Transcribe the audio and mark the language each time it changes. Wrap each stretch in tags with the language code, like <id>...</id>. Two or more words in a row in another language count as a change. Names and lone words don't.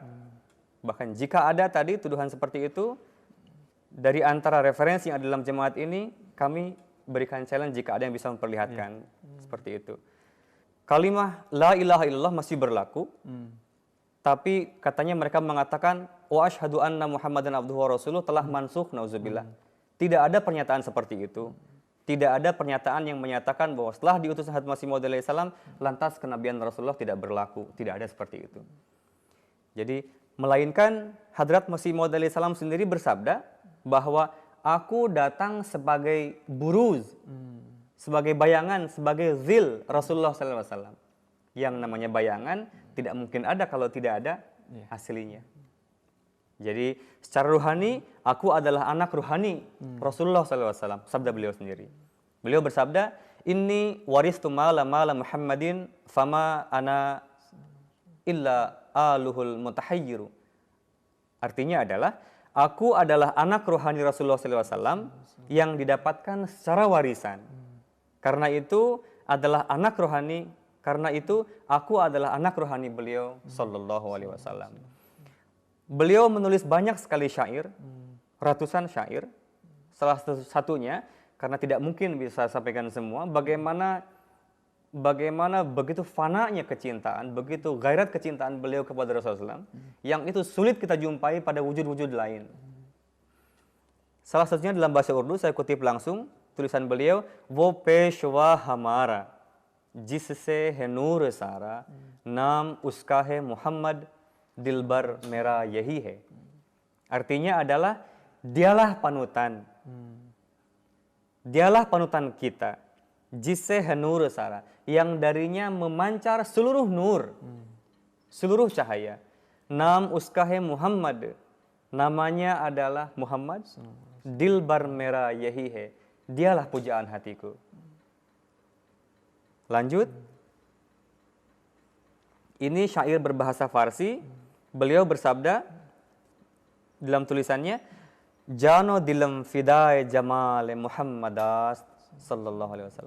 <id>Bahkan jika ada tadi tuduhan seperti itu, dari antara referensi yang ada dalam jemaat ini, kami berikan challenge jika ada yang bisa memperlihatkan seperti itu. Kalimah</id> <ar>لا إله إلا الله</ar> <id>masih berlaku, tapi katanya mereka mengatakan</id> <ar>وأشهد أن محمداً عبده ورسوله</ar> <id>telah mansukh, nauzubillah. Tidak ada pernyataan seperti itu. Tidak ada pernyataan yang menyatakan bahwa setelah diutus Hadrat Masih Maud salam lantas kenabian Rasulullah tidak berlaku. Tidak ada seperti itu. Jadi melainkan Hadrat Masih Maud salam sendiri bersabda bahwa aku datang sebagai buruz, sebagai bayangan, sebagai zil Rasulullah SAW. Yang namanya bayangan tidak mungkin ada kalau tidak ada aslinya. Jadi secara ruhani, aku adalah anak ruhani Rasulullah SAW, sabda beliau sendiri. Beliau bersabda,</id> <ar>إني ورثت مال محمد فما أنا إلا آله المتخير.</ar> <id>Artinya adalah, aku adalah anak ruhani Rasulullah SAW yang didapatkan secara warisan. Karena itu adalah anak rohani, karena itu aku adalah anak rohani beliau</id> <ar>صلى الله عليه وسلم.</ar> <id>Beliau menulis banyak sekali syair, ratusan syair. Salah satunya, karena tidak mungkin bisa sampaikan semua, bagaimana begitu fananya kecintaan, begitu gairat kecintaan beliau kepada Rasulullah SAW, yang itu sulit kita jumpai pada wujud-wujud lain. Salah satunya dalam bahasa Urdu, saya kutip langsung tulisan beliau,</id> <ur>وہ پیشوا ہمارا جس سے ہے نور سارا نام اس کا ہے محمد دلبر میرا یہی ہے.</ur> <id>Artinya adalah dialah panutan. Dialah panutan kita.</id> <ur>جس سے ہے نور سارا,</ur> <id>yang darinya memancar seluruh nur, seluruh cahaya.</id> <ur>نام اس کا ہے محمد,</ur> <id>namanya adalah Muhammad.</id> <ur>دلبر میرا یہی ہے,</ur> <id>dialah pujaan hatiku. Lanjut. Ini syair berbahasa Farsi beliau bersabda dalam tulisannya,</id> <fa>جان و دلم فدای جمال محمد است</fa> <ar>صلى الله عليه وسلم.</ar>